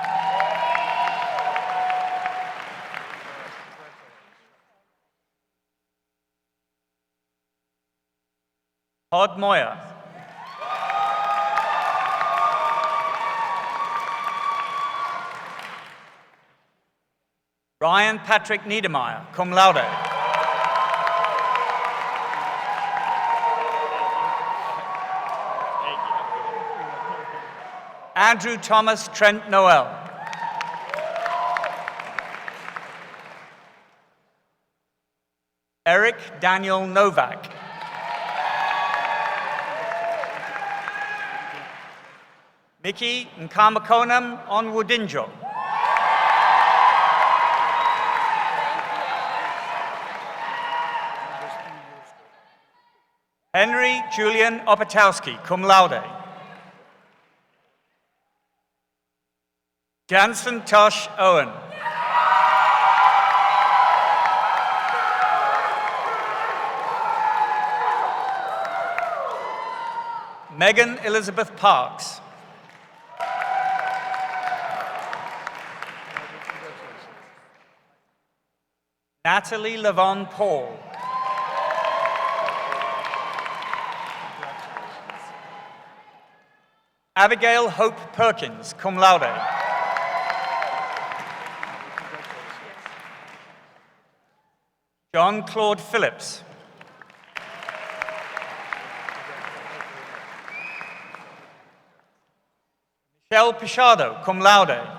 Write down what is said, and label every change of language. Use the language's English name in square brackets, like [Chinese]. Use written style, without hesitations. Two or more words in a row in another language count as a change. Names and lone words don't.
[English] Todd Moyer. Ryan Patrick Niedermeyer, [Latin] cum laude. [English] Andrew Thomas Trent Noel. Eric Daniel Novak. Mickey Nkamakonam Onwudinjo. Henry Julian Opatowski, [Latin] cum laude. [English] Jansen Tosh Owen. Megan Elizabeth Parks. Natalie Levon Paul. Abigail Hope Perkins, [Latin] cum laude. [English] John Claude Phillips. Michelle Pichado, [Latin] cum laude.